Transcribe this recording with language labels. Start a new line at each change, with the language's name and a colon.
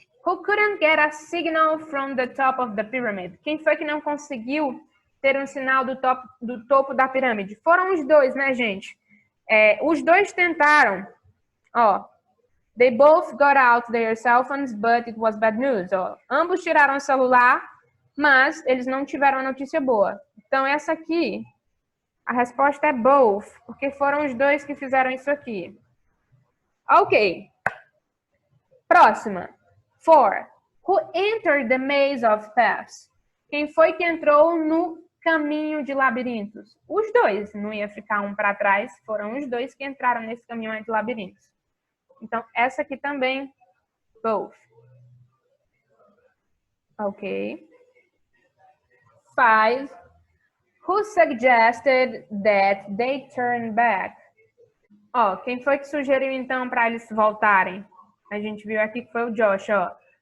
English: Who couldn't get a signal from the top of the pyramid?
Portuguese: Quem foi que não conseguiu ter um sinal do topo da pirâmide? Foram os dois, né, gente? Os dois tentaram.
English: Ó, they both got out their cell phones, but it was bad news.
Portuguese: Ó, ambos tiraram o celular, mas eles não tiveram a notícia boa. Então, essa aqui, a resposta é both, porque foram os dois que fizeram isso aqui. Ok. Próxima. 4.
English: Who entered the maze of paths?
Portuguese: Quem foi que entrou no caminho de labirintos? Os dois. Não ia ficar um para trás. Foram os dois que entraram nesse caminho de labirintos. Então, essa aqui também. Both. Ok. 5.
English: Who suggested that they turn back?
Portuguese: Ó, quem foi que sugeriu então para eles voltarem? A gente viu aqui que foi o Josh, ó.